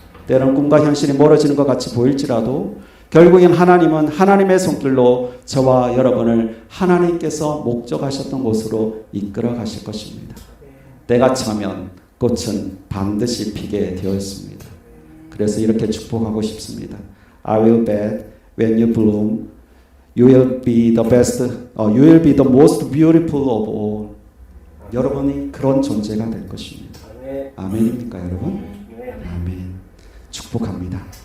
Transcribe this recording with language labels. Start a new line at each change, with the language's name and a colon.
Korean: 때로는 꿈과 현실이 멀어지는 것 같이 보일지라도 결국엔 하나님은 하나님의 손길로 저와 여러분을 하나님께서 목적하셨던 곳으로 이끌어 가실 것입니다. 때가 차면 꽃은 반드시 피게 되어 있습니다. 그래서 이렇게 축복하고 싶습니다.
English: I will bet when you bloom, you will be the best, you will be the most beautiful of all.
Korean: 여러분이 그런 존재가 될 것입니다. 아멘입니까, 여러분? 아멘. 축복합니다.